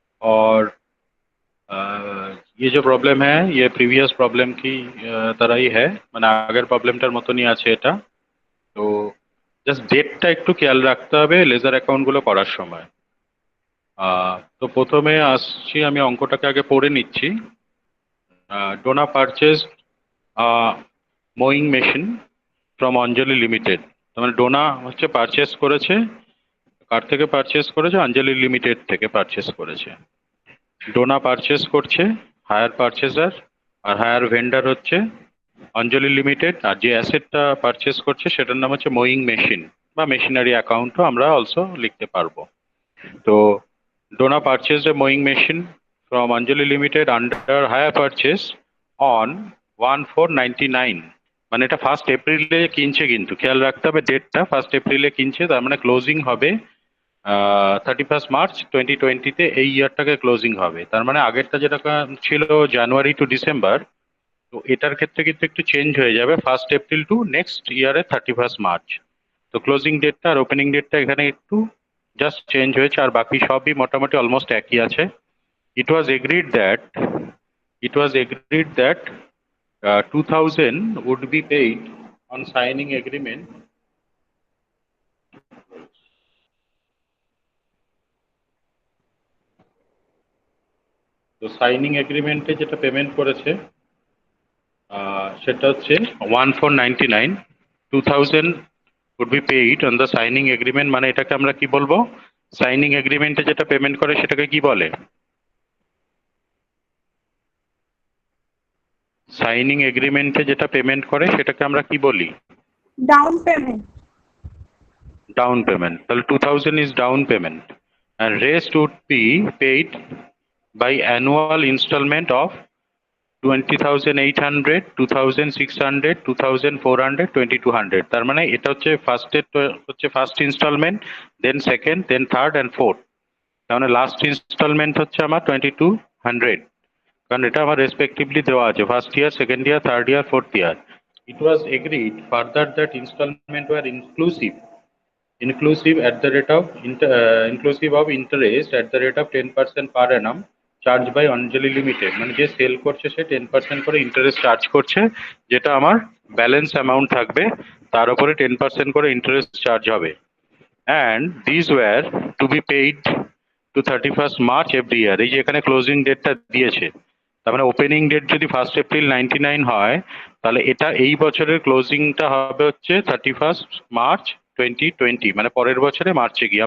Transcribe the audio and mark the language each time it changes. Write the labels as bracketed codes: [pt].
[hi] और ये जो प्रॉब्लम है ये प्रीवियस प्रॉब्लम की तरह ही है, [bn] মানে আগের প্রবলেমটার মতনই আছে এটা। তো জাস্ট ডেটটা একটু খেয়াল রাখতে হবে লেজার অ্যাকাউন্ট গুলো করার সময়। তো প্রথমে আসছি, আমি অঙ্কটাকে আগে পড়ে নিচ্ছি। [en] Donna purchase mowing machine from Anjali limited. [bn] তার মানে ডোনা হচ্ছে পারচেস করেছে, কার থেকে পারচেস করেছে? অঞ্জলি লিমিটেড থেকে পারচেস করেছে। ডোনা পারচেস করছে, হায়ার পারচেজার, আর হায়ার ভেন্ডার হচ্ছে অঞ্জলি লিমিটেড। আর যে অ্যাসেটটা পারচেস করছে সেটার নাম হচ্ছে মোয়িং মেশিন বা মেশিনারি অ্যাকাউন্টও আমরা অলসো লিখতে পারবো। [en] তো Donna purchased a mowing machine from Anjali Limited under hire purchase on 1/4/99। [bn] মানে এটা 1 এপ্রিলে কিনছে, কিন্তু খেয়াল রাখতে হবে ডেটটা, 1 এপ্রিলে কিনছে, তার মানে ক্লোজিং হবে 31 মার্চ 2020-তে, এই ইয়ারটাকে ক্লোজিং হবে। তার মানে আগেরটা যেটা ছিল জানুয়ারি টু ডিসেম্বর, তো এটার ক্ষেত্রে কিন্তু একটু চেঞ্জ হয়ে যাবে 1 এপ্রিল টু নেক্সট ইয়ারের 31 মার্চ। তো ক্লোজিং ডেটটা আর ওপেনিং ডেটটা এখানে একটু জাস্ট চেঞ্জ হয়েছে, আর বাকি সবই মোটামুটি অলমোস্ট একই আছে। [en] It was agreed that it was agreed that 2000 would be paid on signing agreement. [bn] তো সাইনিং এগ্রিমেন্টে যেটা পেমেন্ট করেছে সেটা হচ্ছে 1/4/99। [en] 2000 would be paid on the signing agreement, [bn] মানে এটাকে আমরা কি বলবো? সাইনিং এগ্রিমেন্টে যেটা পেমেন্ট করে সেটাকে কি বলে? সাইনিং এগ্রিমেন্টে যেটা পেমেন্ট করে সেটাকে আমরা কি বলি? Down payment. Down payment. [en] তাহলে 2000 is down payment and rest would be paid by annual installment of 20,800, 2,600, 2,400, 2,200। [bn] তার মানে এটা হচ্ছে first instalment, then second, then third and fourth. তার মানে লাস্ট ইনস্টলমেন্ট হচ্ছে আমার 2,200, কারণ এটা আমার রেসপেক্টিভলি দেওয়া আছে first year, second year, third year, fourth year. [en] It was agreed further that installment were inclusive at the rate of inclusive of interest at the rate of 10% per annum charge by Anjali limited. [bn] মানে যে sell করছে সে 10% করে interest charge করছে, যেটা আমার balance amount থাকবে তার উপরে 10% করে ইন্টারেস্ট চার্জ হবে। [en] And this were to be paid to 31 March every year. [bn] এই যে এখানে ক্লোজিং ডেটটা দিয়েছে, তার মানে ওপেনিং ডেট যদি 1 এপ্রিল 1999 হয়, তাহলে এটা এই বছরের ক্লোজিংটা হবে হচ্ছে 31 মার্চ 2020, মানে পরের বছরে মার্চে গিয়ে।